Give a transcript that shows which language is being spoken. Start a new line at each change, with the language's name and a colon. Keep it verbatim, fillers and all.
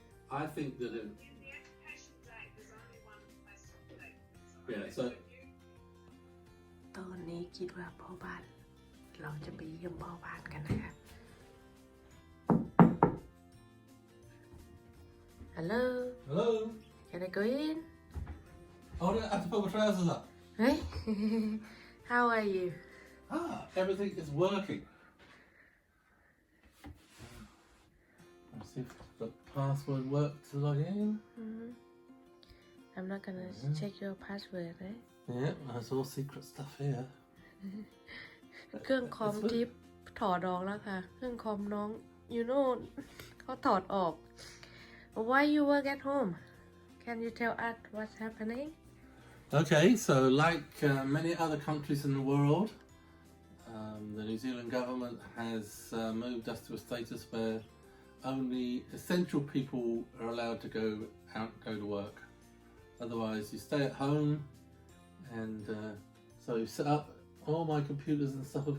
English: I think that it, yeah, so
Thai: ตอนนี้คิดว่าพ่อบ้าน เราจะไปเยี่ยมพ่อบ้านกันนะคะ
English: Hello hello. can I go in Oh, I have to put my trousers up. เฮ้ย how are you Ah, everything is working. Let's see if the password worked to log in. I'm not gonna check your password นะ Yeah, that's all secret stuff here.
Thai: เครื่องคอมทิปถอดออกแล้วค่ะ เครื่องคอมน้อง
English: you know
Thai: เขาถอดออก
English: Why you work at home Can you tell us what's happening Okay, so like uh, many other countries in the world, um, the New Zealand government has uh, moved us to a status where only essential people are allowed to go out, go to work. Otherwise, you stay at home, and uh, so you set up all my computers and stuff.